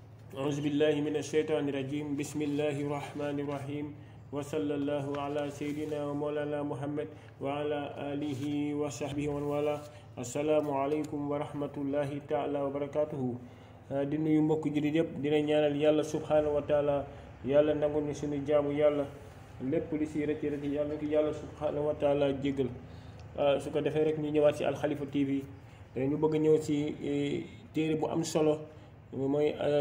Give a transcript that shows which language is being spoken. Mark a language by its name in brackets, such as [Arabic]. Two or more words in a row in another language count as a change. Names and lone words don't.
[Arabic] أعوذ بالله من الشيطان الرجيم بسم الله الرحمن الرحيم وصلى الله على سيدنا ومولانا محمد وعلى آله وصحبه ومن والاه السلام عليكم ورحمة الله تعالى وبركاته [Wolof] di nuyu mbokk jullit yëpp dina ñaanal yàlla [Arabic] سبحانه وتعالى [Wolof] yàlla nangul ni suñu jaamu yàlla lépp li si rëcc rëcc yàlla ko yàlla [Arabic] سبحانه وتعالى [Wolof] jéggal su ko defee rek ñu ñëwaat si Alxalifa TV ñu bëgg ñëw si téere bu am solo mooy